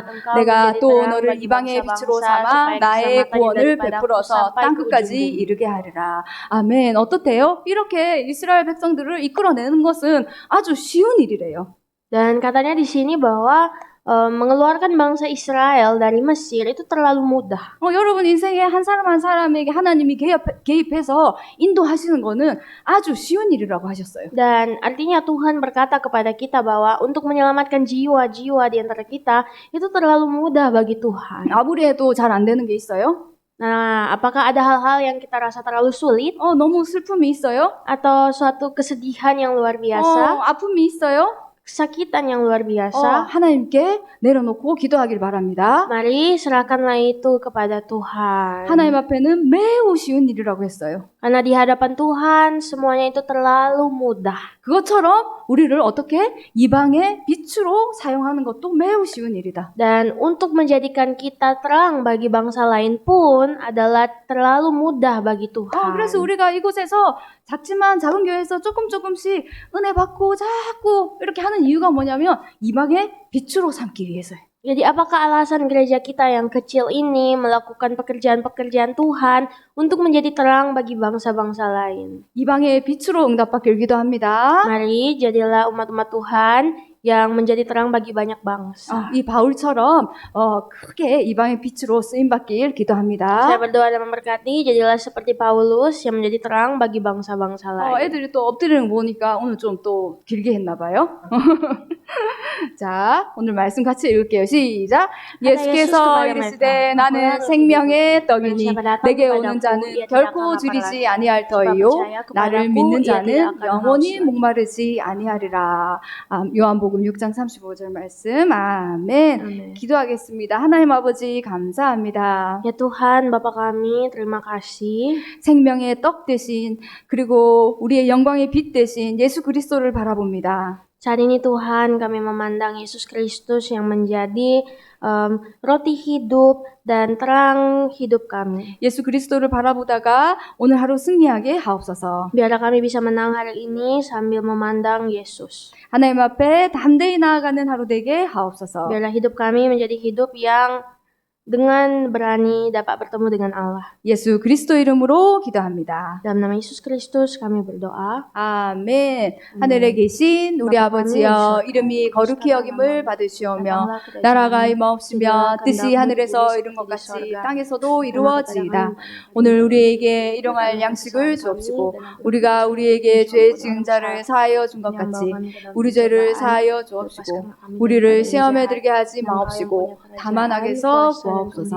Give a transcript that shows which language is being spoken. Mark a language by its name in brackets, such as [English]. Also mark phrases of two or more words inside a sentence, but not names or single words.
[Korean] 내가 또 너를 이방의 빛으로 삼아 나의 구원을 베풀어서 땅끝까지 이르게 하리라. 아멘. 어떻대요? 이렇게 이스라엘 백성들을 이끌어내는 것은 아주 쉬운 일이래요. [Indonesian] Dan katanya di sini bahwa mengeluarkan bangsa Israel dari Mesir itu terlalu mudah. [Korean] 여러분 인생에 한 사람 한 사람에게 하나님이 개입해서 인도하시는 거는 아주 쉬운 일이라고 하셨어요. [Indonesian] Dan artinya Tuhan berkata kepada kita bahwa untuk menyelamatkan jiwa-jiwa di antara kita itu terlalu mudah bagi Tuhan. [Korean] 아무리 해도 잘 안 되는 게 있어요? [Indonesian] Nah, apakah ada hal-hal yang kita rasa terlalu sulit? [Korean] 너무 슬픔이 있어요? [Indonesian] Atau suatu kesedihan yang luar biasa? [Korean] 아픔이 있어요? [Indonesian] Kesakitan yang luar biasa? [Korean] 하나님께 내려놓고 기도하길 바랍니다. [Indonesian] Mari serahkanlah itu kepada Tuhan. [Korean] 하나님 앞에는 매우 쉬운 일이라고 했어요. [Indonesian] Karena di hadapan Tuhan semuanya itu terlalu mudah. [Korean] 그것처럼 우리를 어떻게 이방의 빛으로 사용하는 것도 매우 쉬운 일이다. [Indonesian] Dan untuk menjadikan kita terang bagi bangsa lain pun adalah terlalu mudah bagi Tuhan. [Korean] 그래서 우리가 이곳에서 작지만 작은 교회에서 조금씩 은혜 받고 자꾸 이렇게 하는 이유가 뭐냐면 이방의 빛으로 삼기 위해서예요. [Indonesian] Jadi apakah alasan gereja kita yang kecil ini melakukan pekerjaan-pekerjaan Tuhan untuk menjadi terang bagi bangsa-bangsa lain? [Korean] 이방의 빛으로 응답받길 기도합니다. [Indonesian] Mari jadilah umat-umat Tuhan yang menjadi terang bagi banyak bangsa. [Korean] 이 바울처럼 크게 이방의 빛으로 쓰임받길 기도합니다. [Indonesian] Saya berdoa dan memberkati, jadilah seperti Paulus yang menjadi terang bagi bangsa-bangsa lain. [Korean] 애들이 또 엎드리는 거 보니까 오늘 좀 또 길게 했나 봐요. 자, 오늘 말씀 같이 읽을게요. 시작. 예수께서 이르시되 나는 생명의 떡이니 내게 오는 자는 결코 줄이지 아니할 터이요 나를 믿는 자는 영원히 목마르지 아니하리라. 요한복음 6장 35절 말씀. 아멘. 기도하겠습니다. 하나님 아버지 감사합니다. [Indonesian] Ya Tuhan, Bapa kami, terima kasih. [Korean] 생명의 떡 대신 그리고 우리의 영광의 빛 대신 예수 그리스도를 바라봅니다. [Indonesian] Saat ini Tuhan, kami memandang Yesus Kristus yang menjadi roti hidup dan terang hidup kami. [Korean] 예수 그리스도를 바라보다가 오늘 하루 승리하게 하옵소서. [Indonesian] Biarlah kami bisa menang hari ini sambil memandang Yesus. [Korean] 하나님 앞에 담대히 나아가는 하루 되게 하옵소서. [Indonesian] Biarlah hidup kami menjadi hidup yang dengan berani dapat bertemu dengan Allah. [Korean] 예수 그리스도 이름으로 기도합니다. [Indonesian] Dalam nama Yesus Kristus kami berdoa. [Korean] 아멘. 하늘에 계신 우리 아버지여, 이름이 거룩히 여김을 받으시오며 나라가 임하옵시며 뜻이 하늘에서 이룬 것 같이 땅에서도 이루어지이다. 오늘 우리에게 일용할 양식을 주옵시고 우리가 우리에게 죄 지은 자를 사하여 준 것 같이 우리 죄를 사하여 주옵시고 우리를 시험에 들게 하지 마옵시고 다만 악에서 구하옵소서.